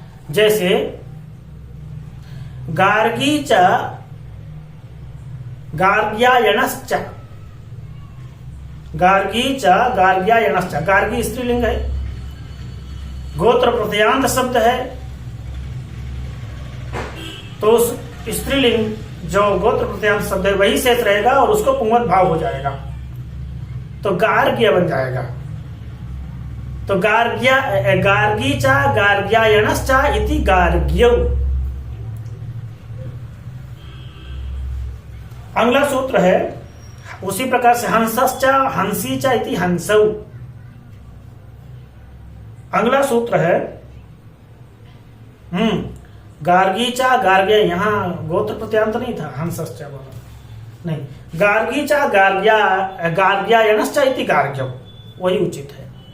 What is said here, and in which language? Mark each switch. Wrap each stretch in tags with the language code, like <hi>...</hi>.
<hi>जैसे गार्गी च गार्ग्यायणश्च, गार्गी च गार्ग्यायणश्च, गार्गी स्त्रीलिंग है, गोत्र प्रत्ययांत शब्द है तो उस स्त्रीलिंग जो गोत्र प्रत्ययांत शब्द है वही शेष रहेगा और उसको पुंवत भाव हो जाएगा तो गार्ग्य बन जाएगा।</hi> <sa>तो गार्गी च गार्ग्यायणश्च इति गार्ग्यौ।</sa> <hi>अगला सूत्र है उसी प्रकार से</hi> <sa>हंसश्च हंसी च इति हंसौ।</sa> <hi>अगला सूत्र है गार्गी च गार्ग्य, यहां गोत्र प्रत्यांत नहीं था, हंसश्च बोला नहीं,</hi> <sa>गार्गी च गार्ग्यायणश्च इति गार्ग्यौ,</sa> <hi>वही उचित है।</hi>